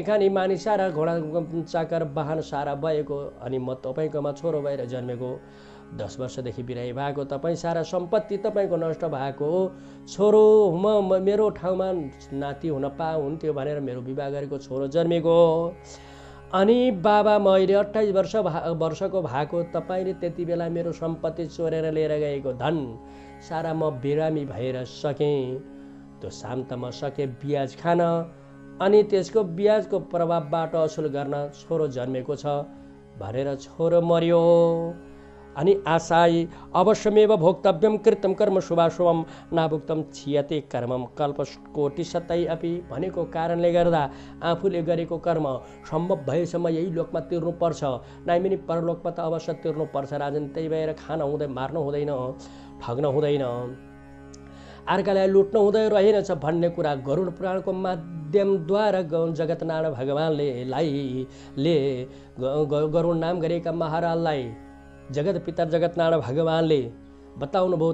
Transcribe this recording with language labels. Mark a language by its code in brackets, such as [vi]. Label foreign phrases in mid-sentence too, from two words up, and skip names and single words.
[ne] खाने मानिस सारा घोडा चाकर वाहन सारा भएको, अनि म तपाईँकोमा छोरो भएर जन्मेको, 10 वर्षदेखि बिरामी भएको, तपाईँ सारा सम्पत्ति तपाईँको नष्ट भएको, छोरो म मेरो ठाउँमा नाति हुन हुन्थ्यो भनेर मेरो विवाह गरेको छोरो जन्मेको, अनि बाबा मैले 28 वर्षको भएको, तपाईँले त्यति बेला मेरो सम्पत्ति चोरेर लिएर गएको धन सारा म बिरामी भएर सकेँ। त्यो शान्तमा सके ब्याज खान, अनि त्यसको ब्याजको प्रभावबाट असुल गर्न छोरो जन्मेको छ भनेर छोरो मर्यो। अनि आशाई [sa] अवश्यमेव भोक्तव्यम कृतम कर्म शुभाशुभम नाभुक्तम क्षीयते कर्मम कल्पकोटिशतै अपि [ne] भनेको कारणले गर्दा आफूले गरेको कर्म सम्भव भएसम्म यही लोकमा तिर्नुपर्छ, नाइमिनी परलोकमा त अवश्य तिर्नुपर्छ राजन। त्यही भएर खान हुँदैन, मार्न हुँदैन, ठग्न हुँदैन, अर्कालाई लुट्नु हुँदै रहेनछ भन्ने कुरा गरुड पुराणको माध्यमद्वारा जगतनारायण भगवानले गरुड नाम गरेका महाराजलाई जगत पिता जगतनारायण भगवानले बताउनु भयो।